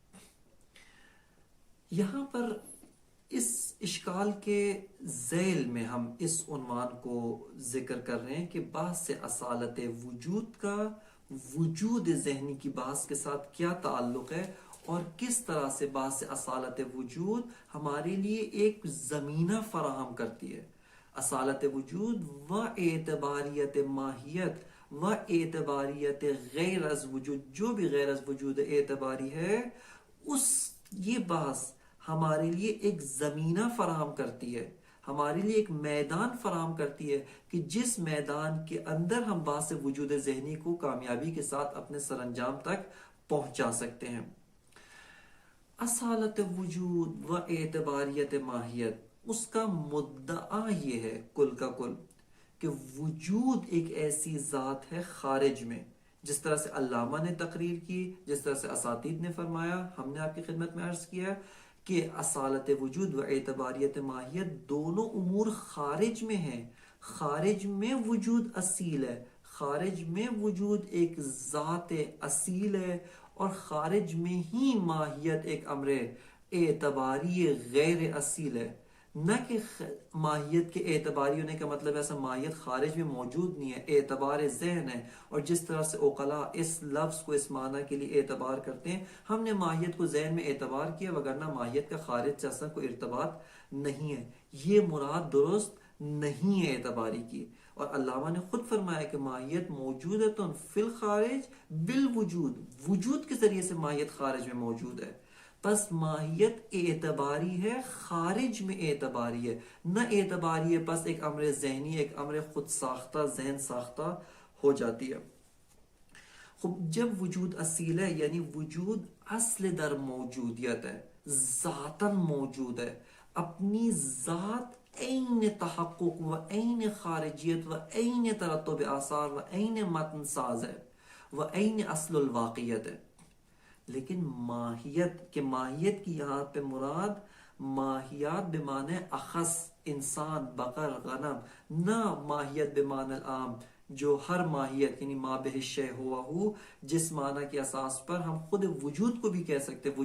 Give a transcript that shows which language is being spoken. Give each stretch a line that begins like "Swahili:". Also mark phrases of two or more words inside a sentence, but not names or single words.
Urdu: یہاں پر اس اشکال کے ذیل میں ہم اس عنوان کو ذکر کر رہے ہیں کہ بحث اصالت وجود کا وجود ذہنی کی بحث کے ساتھ کیا تعلق ہے، اور کس طرح سے بحث اصالت وجود ہمارے لیے ایک زمینہ فراہم کرتی ہے۔
Persian: اصالت وجود و اعتباریت ماہیت و اعتباریت غیر از وجود،
Urdu: جو بھی
Persian: غیر از وجود
Urdu: اعتباری ہے، یہ بحث ہمارے لیے ایک زمینہ فراہم کرتی ہے، ہمارے لیے ایک میدان فراہم کرتی ہے کہ جس میدان کے اندر ہم بحث وجود ذہنی کو کامیابی کے ساتھ اپنے سر انجام تک پہنچا سکتے ہیں۔ اصالت وجود و اعتباریت ماہیت، اس کا مدعا یہ ہے کل کا کل کہ وجود ایک ایسی ذات ہے خارج میں، جس طرح سے علامہ نے تقریر کی، جس طرح سے اساتید نے فرمایا، ہم نے آپ کی خدمت میں عرض کیا کہ اصالت وجود و اعتباریت ماہیت دونوں امور خارج میں ہیں۔ خارج میں وجود اصیل ہے، خارج میں وجود ایک ذات اصیل ہے، اور خارج میں ہی ماہیت ایک امر اعتباری غیر اصیل ہے۔ نہ کہ ماہیت کے اعتباری ہونے کا مطلب ایسا ماہیت خارج میں موجود نہیں ہے، اعتبار ذہن ہے، اور جس طرح سے عقلاء اس لفظ کو اس معنی کے لیے اعتبار کرتے ہیں، ہم نے ماہیت کو ذہن میں اعتبار کیا، وگرنہ ماہیت کا خارج سے اصلا کوئی ارتباط نہیں ہے۔ یہ مراد درست نہیں ہے اعتباری کی، اور علامہ نے خود فرمایا کہ
Arabic: ماہیت موجودتن فی الخارج بالوجود،
Urdu: وجود کے ذریعے سے ماہیت خارج میں موجود ہے۔ پس ماہیت اعتباری ہے، خارج میں اعتباری ہے، نہ اعتباری ہے پس ایک امر ذہنی، ایک امر خود ساختہ، ذہن ساختہ ہو جاتی ہے۔ خب جب وجود اصیل ہے یعنی وجود اصل در موجودیت ہے، ذاتاً موجود ہے، اپنی ذات عین تحقق و عین خارجیت و عین ترتب آثار و عین متن ساز ہے و عین اصل الواقعیت ہے۔ لیکن ماہیت کی یہاں پہ مراد ماہیات بمعنی اخص، انسان، بقر، غنم، نہ ماہیت بمعنی العام جو ہر ماہیت یعنی ما بہ شیء ہوا ہو، جس معنی کے اساس پر ہم خود وجود کو بھی کہہ سکتے ہیں۔